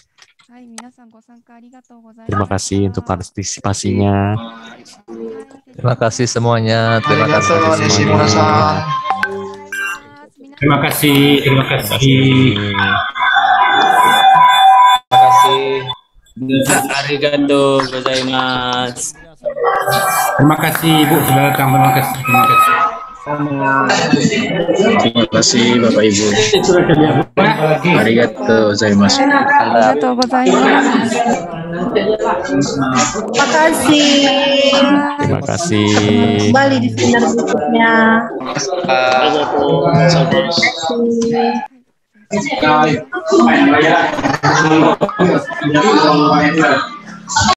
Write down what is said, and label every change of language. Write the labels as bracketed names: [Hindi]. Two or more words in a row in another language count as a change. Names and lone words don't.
[Indonesian] Terima kasih untuk partisipasinya. Terima kasih semuanya. Terima kasih semuanya. Terima kasih. Terima kasih. Terima kasih. [Japanese] ありがとうございます. [Indonesian] Terima kasih Ibu sudah datang. Terima kasih. Terima kasih. Terima kasih Bapak Ibu. [Japanese] ありがとうございます. ありがとうございます. [Indonesian] Terima kasih. Terima kasih. Kembali di seminar berikutnya. Terima kasih.